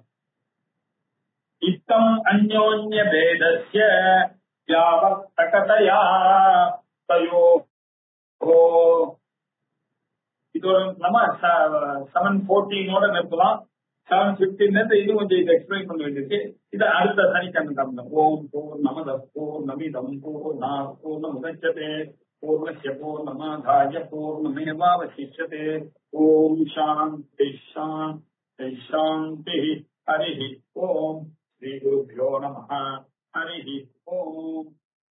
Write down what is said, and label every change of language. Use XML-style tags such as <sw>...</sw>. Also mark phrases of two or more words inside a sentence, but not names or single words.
<sa>इत्थम् अन्योन्य भेदस्य व्यावर्तकतया तयोः.</sa> <ta>இது நம்ம 7:14 நிறுத்தலாம். 7:15 இது கொஞ்சம் இதை எக்ஸ்பிளைன் பண்ண வேண்டியிருக்கு. இதை அடுத்த சனிக்கிழமை காரணம்.</ta> <sa>ॐ पूर्णमदः पूर्णमिदं पूर्णात् पूर्णमुदच्यते पूर्णस्य पूर्णमादाय पूर्णमेवावशिष्यते. ॐ शान्तिः शान्तिः शान्तिः. हरि ओम्। श्री गुरुभ्यो नमः. हरि ओम्.</sa>